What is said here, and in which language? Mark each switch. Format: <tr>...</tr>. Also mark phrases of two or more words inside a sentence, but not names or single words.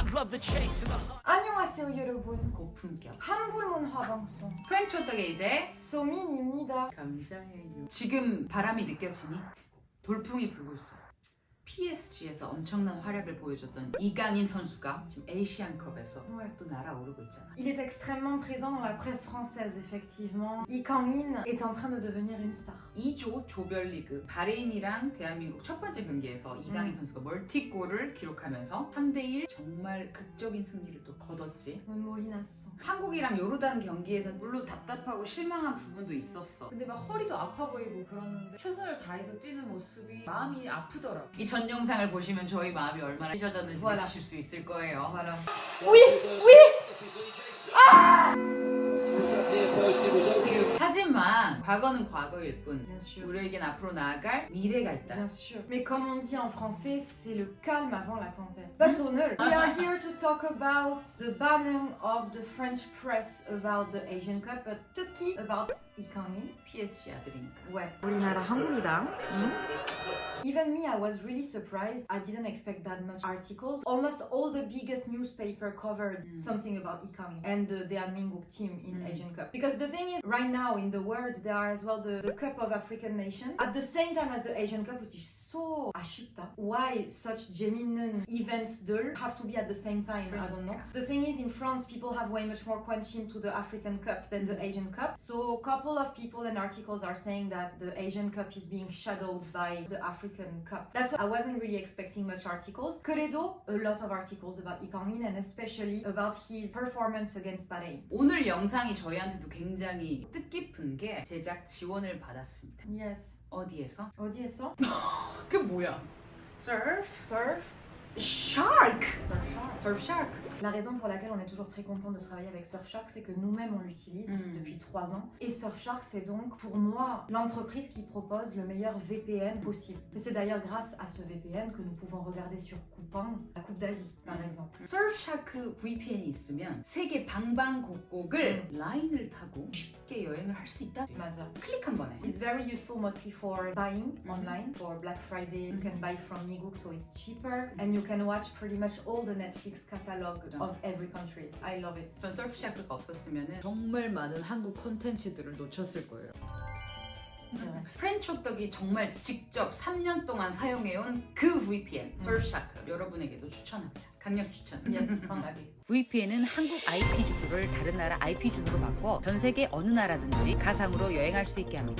<en>the chase and the hunt.</en> <ko>안녕하세요 여러분. 고품격 한국 문화 방송 프렌치 호떡의 이제 소민입니다. 감사해요. 지금 바람이 느껴지니? 돌풍이 불고 있어. PSG에서 엄청난 활약을 보여줬던 이강인 선수가 지금 에이시안컵에서 또 날아오르고 있잖아.</ko> <fr>Il est extrêmement présent dans la presse française, effectivement. Lee Kang-in est en train de devenir une star.</fr> <ko>2조 조별리그 바레인이랑 대한민국 첫 번째 경기에서 이강인 선수가 멀티골을 기록하면서 3대1 정말 극적인 승리를 또 거뒀지. 눈물이 났어. 한국이랑 요르단 경기에서 물론 답답하고 실망한 부분도 있었어. 근데 막 허리도 아파 보이고 그러는데 최선을 다해서 뛰는 모습이 마음이 아프더라고. 이 전 영상을 보시면 저희 마음이 얼마나 찢어졌는지</ko> <fr>Voilà.</fr> <ko>느끼실 수 있을 거예요.</ko> <fr>Voilà.</fr> <ko>하지만 과거는 과거일 뿐</ko> <fr>Bien sûr.</fr> <ko>우리에겐 앞으로 나아갈 미래가 있다.</ko> <fr>Bien sûr. Mais comme on dit en français, c'est le calme avant la tempête. Pas tonneul.</fr> <en>We are here to talk about the banning of the French press about the Asian Cup, but</en> <ko>특히 about</ko> <en>Lee Kang-in.</en> <ko>PSG 아들이니까.</ko> <fr>Ouais.</fr> <ko>우리나라 한국이다.</ko> <en>Even me, I was really surprised. I didn't expect that much articles. Almost all the biggest newspaper covered something about Lee Kang-in and the Daehanminguk team in Asian Cup. Because the thing is, right now in the world, there are as well the Cup of African Nations at the same time as the Asian Cup, which is so</en> <ko>아쉽다.</ko> <en>Why such genuine events there have to be at the same time? I don't know. The thing is, in France, people have way much more quenching to the African Cup than the Asian Cup. So a couple of people and articles are saying that the Asian Cup is being shadowed by the African Cup. That's why I wasn't really expecting much articles.</en> <ko>그래도</ko> <en>a lot of articles about Lee Kang-in and especially about his performance against Bahrain.</en> <ko>오늘 영상이 저희한테도 굉장히 뜻깊은 게 제작 지원을 받았습니다.</ko> <en>Yes.</en> <ko>어디에서? 어디에서? 그게 뭐야?</ko> <en>Surf? Surf. Shark! Surfshark. Surfshark.</en> <fr>La raison pour laquelle on est toujours très content de travailler avec Surfshark, c'est que nous-mêmes on l'utilise depuis 3 ans. Et Surfshark, c'est donc pour moi l'entreprise qui propose le meilleur VPN possible. Et c'est d'ailleurs grâce à ce VPN que nous pouvons regarder sur Coupang la Coupe d'Asie, par exemple.</fr> <ko>Surfshark VPN이 있으면 세계 방방곡곡을 라인을 타고 쉽게 여행을 할 수 있다. 맞아. 클릭 한 번에.</ko> <en>It's very useful mostly for buying online. For Black Friday, you can buy from Miguk, so it's cheaper. And you can watch pretty much all the Netflix catalog of every country. I love it.</en> <ko>전 서프샤크가 없었으면 정말 많은 한국 콘텐츠들을 놓쳤을 거예요. 프렌치 호떡이 정말 직접 3년 동안 사용해온 그 VPN, 서프샤크 여러분에게도 추천합니다. 강력 추천.</ko> <en>Yes,</en> <ko>강하게. VPN은 한국 IP 주소를 다른 나라 IP 주소로 바꿔 전 세계 어느 나라든지 가상으로 여행할 수 있게 합니다.</ko>